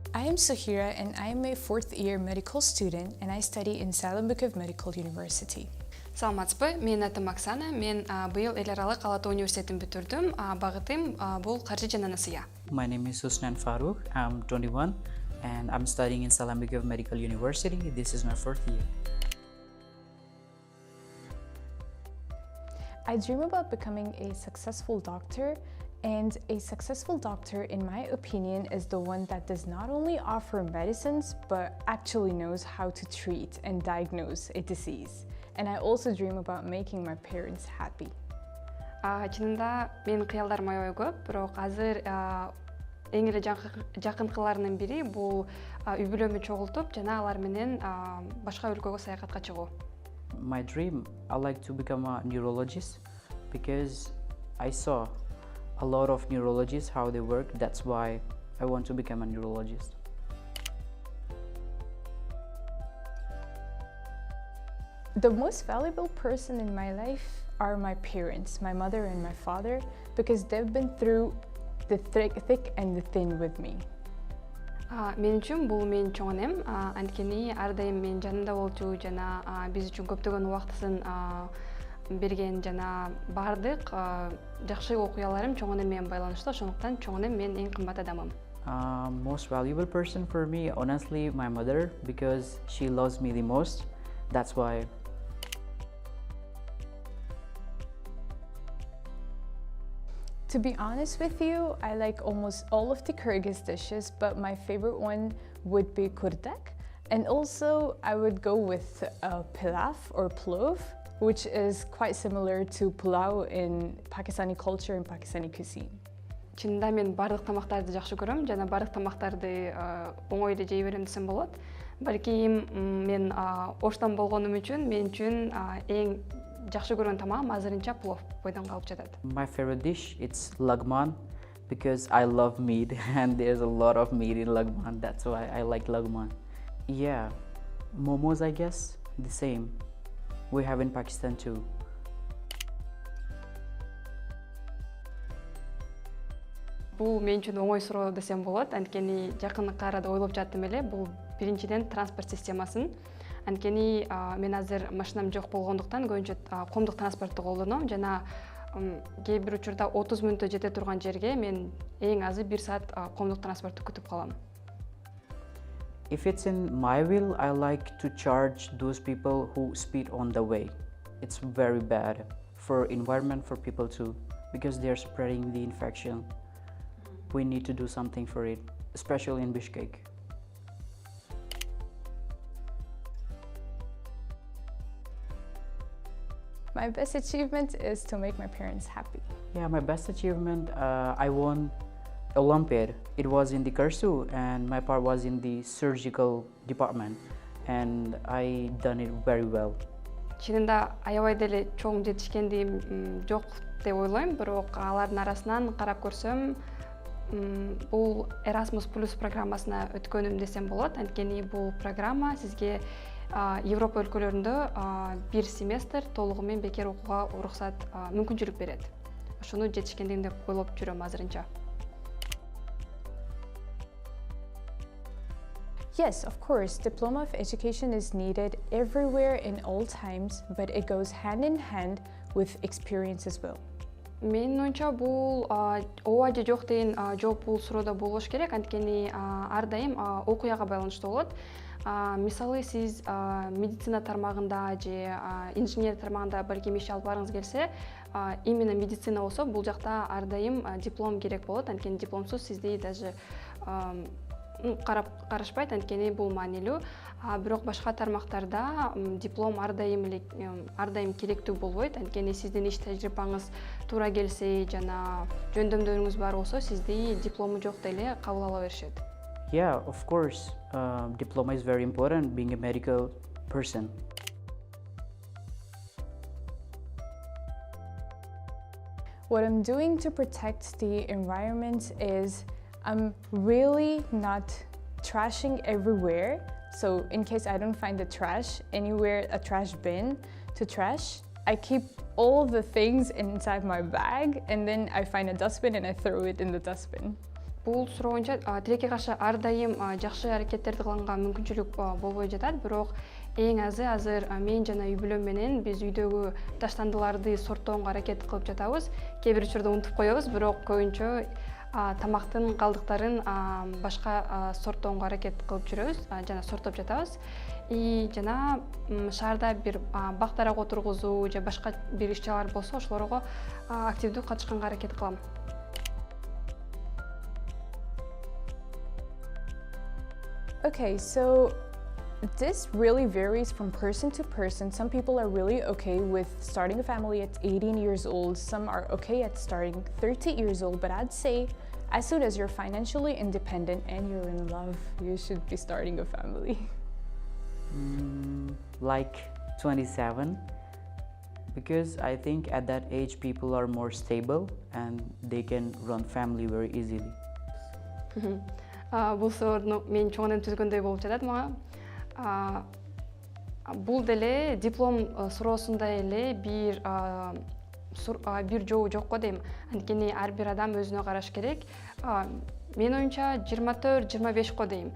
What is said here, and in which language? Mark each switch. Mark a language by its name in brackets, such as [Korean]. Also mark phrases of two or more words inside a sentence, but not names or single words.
[English] am Suhira and I am a 4th year medical student and I study in Salambukov Medical University. [Kyrgyz] Саламатсызбы, мен атым Оксана, мен быйыл эл аралык Алаты университетин бүтүрдүм. Багытым бул каржы жана насыя. [English] My name is Husnan Farouk. I'm 21 and I'm studying in Salambukov Medical University. This is my 4th year. I dream about becoming a successful doctor, and a successful doctor, in my opinion, is the one that does not only offer medicines, but actually knows how to treat and diagnose a disease. And I also dream about making my parents happy. [Kyrgyz] Чынында менин кыялдарым аябай көп, бирок азыр эң эле жакынкыларымдын бири бул үй бүлөмү чогултуп, жана алар менен башка өлкөгө саякатка чыгуу. [English] My dream, I like to become a neurologist because I saw a lot of neurologists, how they work. That's why I want to become a neurologist. The most valuable person in my life are my parents, my mother and my father, because they've been through the thick and the thin with me. [Kyrgyz] Мен үчүн бул менин чоң энем, анткени ар дайым менин жанымда болчу жана биз үчүн көптөгөн убактысын берген жана бардык жакшы окуяларым чоң энем менен байланыштуу, ошондуктан чоң энем менин эң кымбат адамым. [English] Most valuable person for me, honestly, my mother, because she loves me the most. That's why. To be honest with you, I like almost all of the Kyrgyz dishes, but my favorite one would be kurdak. And also I would go with pilaf or plov, which is quite similar to pulao in Pakistani culture and Pakistani cuisine. [Kyrgyz] Чынында мен бардык тамактарды жакшы көрөм, жана бардык тамактарды оңой эле жей берем десем болот. Балким мен оштон болгонум үчүн мен үчүн эң жакшы көргөн тамагым азырынча плов бойдон калып жатат. [English] My favorite dish, it's lagman, because I love meat and there's a lot of meat in lagman. That's why I like lagman. Yeah, momos, I guess, the same. We have in Pakistan too. [Kyrgyz] Бул мен үчүн оңой суроо десем болот, анткени жакынкы арада ойлоп жаттым эле. Бул биринчиден транспорт системасын. Анткени мен азыр машинам жок болгондуктан көбүнчө коомдук транспортду колдоном жана кээ бир учурда 30 мүнөттө жете турган жерге мен эң азы 1 саат коомдук транспортту күтүп калам. [English] If it's in my will, I like to charge those people who speed on the way. It's very bad for environment, for people too, because they're spreading the infection. We need to do something for it, especially in Bishkek. My best achievement is to make my parents happy. Yeah, my best achievement, I won Olympiad. It was in the Kursu and my part was in the surgical department and I done it very well. [Kyrgyz] Чынында аябай деле чоң жетишкендигим жок деп ойлойм, бирок алардын арасынан карап көрсөм, бул Erasmus Plus программасына өткөнүм десем болот. Анткени бул программа сизге Европа өлкөлөрүндө 1 семестр толугу менен бекер окууга уруксат мүмкүнчүлүк берет. Ошону жетишкендигим деп ойлоп жүрөм азырынча. [English] Yes, of course, diploma of education is needed everywhere in all times, but it goes hand in hand with experience as well. [Kyrgyz] Менин оюмча бул ооба же жок деген жооп бул суроодо болбош керек, анткени ар дайым окуяга байланыштуу болот. Мисалы сиз медицина тармагында же инженер тармагында балким иш алып барыңыз келсе, именно медицина болсо бул жакта ар дайым диплом керек болот, анткени дипломсуз сизди даже карашпайт, анткени бул маанилүү. Бирок башка тармактарда диплом ар дайым керектүү болбойт, анткени сиздин иш тажрыйбаңыз туура келсе жана жөндөмдөрүңүз бар болсо, сизди диплому жок деле кабыл ала беришет. [English] Yeah, of course, diploma is very important being a medical person. What I'm doing to protect the environment is I'm really not trashing everywhere. So in case I don't find the trash anywhere, a trash bin to trash, I keep all the things inside my bag and then I find a dustbin and I throw it in the dustbin. [Kyrgyz] Бул суроо боюнча тилекке каршы ар дайым жакшы аракеттерди кылганга мүмкүнчүлүк болбой жатат, бирок эң азы азыр мен жана үй бүлөм менен биз үйдөгү таштандыларды сорттоого аракет кылып жатабыз. Кээ бир учурда унутуп коебуз, бирок көбүнчө тамактын калдыктарын башка сорттоого аракет кылып жүрөбүз жана сорттоп жатабыз. Жана шаарда бир бактарак отургузуу же башка бир иш-чаралар болсо ошолорго активдүү катышканга аракет кылам. [English] Okay, so this really varies from person to person. Some people are really okay with starting a family at 18 years old. Some are okay at starting 30 years old. But I'd say as soon as you're financially independent and you're in love, you should be starting a family. Like 27, because I think at that age people are more stable and they can run family very easily. [Kyrgyz] Бул суроону мен чоңунан түзгөндөй болуп жатат мага. Бул деле диплом суроосундай эле бир жоо жок го дейм. Анткени ар бир адам өзүнө караш керек. Мен оюмча 24-25 го дейм.